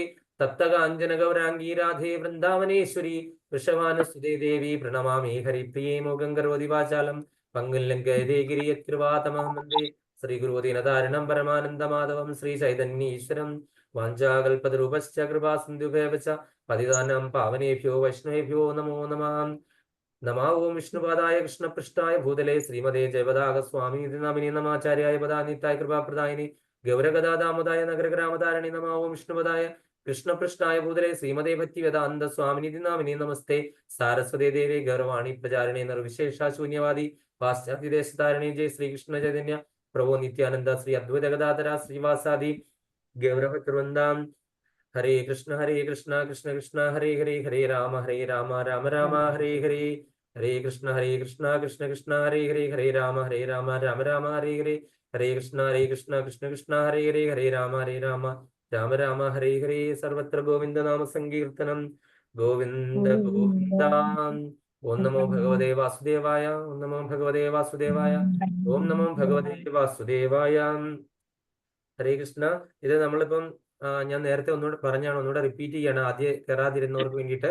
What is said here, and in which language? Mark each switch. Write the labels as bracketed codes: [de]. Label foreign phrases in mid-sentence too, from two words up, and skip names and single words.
[sa] തപ്തകാഞ്ചന ഗൗരാംഗീ രാധേ വൃന്ദാവനേശ്വരി വൃഷഭാനുസുതേ ദേവി പ്രണമാമി ഹരിപ്രിയേ. മോകം കരോതി വാചാലം പങ്കുല്യം ഗയതേ ഗിരിയത്കൃപാതമഹം വന്ദേ ശ്രീഗുരുദീനതാരിണം പരമാനന്ദമാധവം ശ്രീ ചൈതന്യീശ്വരം. വാഞ്ചാകൽപതരൂപശ്ച കൃപാസിന്ധുഭേവ ച പതിതാനാം പാവനേഭ്യോ വൈഷ്ണവേഭ്യോ നമോ നമഃ. നമോ ഓം വിഷ്ണുപാദായ കൃഷ്ണപൃഷ്ഠായ ഭൂതലേ ശ്രീമതേ ജയപതാക സ്വാമി നാമിനി നമാചാര്യായ പദാനിത്തായ കൃപാപ്രദായിനി ഗൗരഗദാദാമോദായ നഗരഗ്രാമധാരണി. നമോ ഓം വിഷ്ണുപദായ കൃഷ്ണപൃഷ്ഠായ ഭൂതലേ ശ്രീമതേ ഭക്തി വേദാന്ത സ്വാമിനി നാമിനി നമസ്തേ സാരസ്വതേ ദേവേ ഗൗരവാണി പ്രചാരിണേ നിർവിശേഷ ശൂന്യവാദി പാശ്ചാത്യദേശധാരണേ. ജയ ശ്രീകൃഷ്ണ ചൈതന്യ പ്രഭു നിത്യാനന്ദ ശ്രീ അദ്വൈത ഗദാധര ശ്രീവാസാദി ഗൗരവൃന്ദാം. ഹരേ കൃഷ്ണ കൃഷ്ണ കൃഷ്ണ ഹരേ ഹരേ ഹരേ രാമ രാമ രാമ ഹരേ ഹരേ. ഹരേ കൃഷ്ണ കൃഷ്ണ കൃഷ്ണ ഹരേ ഹരേ ഹരേ രാമ രാമ രാമ ഹരേ ഹരേ. ഹരേ കൃഷ്ണ കൃഷ്ണ കൃഷ്ണ ഹരേ ഹരേ ഹരേ രാമ രാമ ഹരേ ഹരേ. സർവത്ര ഗോവിന്ദ നാമ സങ്കീർത്തനം ഗോവിന്ദ ഗോവിന്ദ. ഓം നമോ ഭഗവതേ വാസുദേവായ. ഓം നമോ ഭഗവതേ വാസുദേവായ. ഓം നമോ ഭഗവതേ വാസുദേവായ. ഹരേ കൃഷ്ണ. [ml] ഇത് നമ്മളിപ്പം ഞാൻ നേരത്തെ ഒന്നുകൂടെ പറഞ്ഞാണ്, ഒന്നുകൂടെ റിപ്പീറ്റ് ചെയ്യാണ് ആദ്യം കയറാതിരുന്നവർക്ക് വേണ്ടിയിട്ട്.